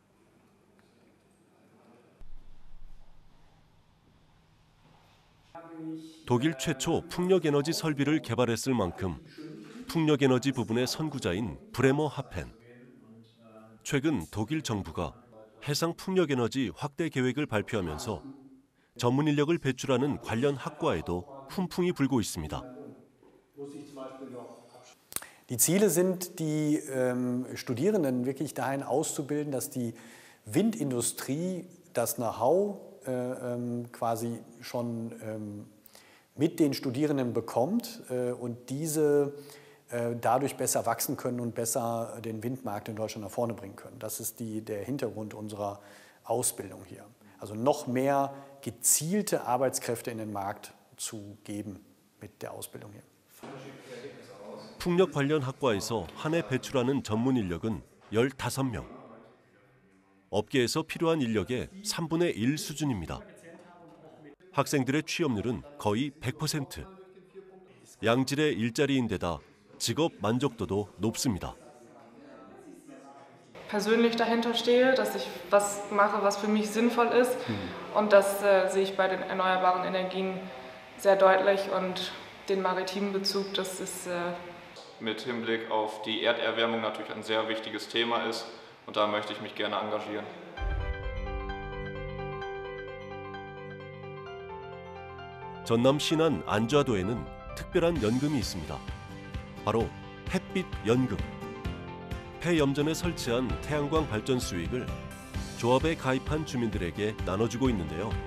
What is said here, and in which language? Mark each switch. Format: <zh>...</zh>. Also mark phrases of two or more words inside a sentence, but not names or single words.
<ko>독일 최초 풍력에너지 설비를 개발했을 만큼 풍력에너지 부분의 선구자인 브레머 하펜. 최근 독일 정부가 해상 풍력에너지 확대 계획을 발표하면서 전문 인력을 배출하는 관련 학과에도 훈풍이 불고 있습니다.</ko> <de>Die Ziele sind, die Studierenden wirklich dahin auszubilden, dass die Windindustrie das Know-how quasi schon mit den Studierenden bekommt und diese dadurch besser wachsen können und besser den Windmarkt in Deutschland nach vorne bringen können. Das ist der Hintergrund unserer Ausbildung hier. Also noch mehr gezielte Arbeitskräfte in den Markt zu geben mit der Ausbildung hier.</de> <ko>풍력 관련 학과에서 한 해 배출하는 전문 인력은 15명. 업계에서 필요한 인력의 3분의 1 수준입니다. 학생들의 취업률은 거의 100%. 양질의 일자리인데다 직업 만족도도 높습니다.</ko> <de>persönlich dahinter stehe, dass ich was mache, was für mich sinnvoll ist. Und das sehe ich bei den erneuerbaren Energien sehr deutlich und den maritimen Bezug, dass es mit Hinblick auf die Erderwärmung natürlich ein sehr wichtiges Thema ist und da möchte ich mich gerne engagieren.</de> <ko>전남 신안 안좌도에는 특별한 연금이 있습니다. 바로 햇빛 연금. 폐염전에 설치한 태양광 발전 수익을 조합에 가입한 주민들에게 나눠주고 있는데요.</ko>